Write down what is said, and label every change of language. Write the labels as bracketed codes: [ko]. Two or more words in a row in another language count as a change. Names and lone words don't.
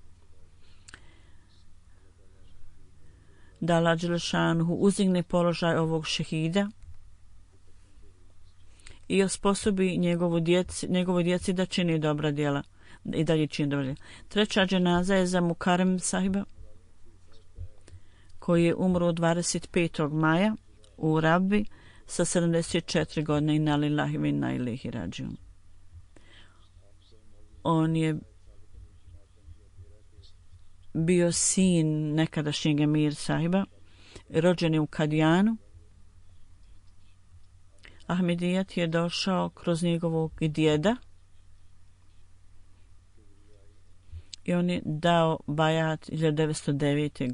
[bs] Da Allah Đelešanuhu uzigne položaj ovog šehida i osposobi njegovoj djeci da čini dobra djela i dalje čini dobra djela. 3. dženaza je za Mukarem sahiba koji je umro 25. maja u Rabbi sa 74 godine. [ar] إنا لله وإنا إليه راجعون. [bs] On je bio sin nekadašnjeg emir sahiba, rođen je u Kadijanu. Ahmedijat je došao kroz njegovog djeda i on je dao bajat 1909.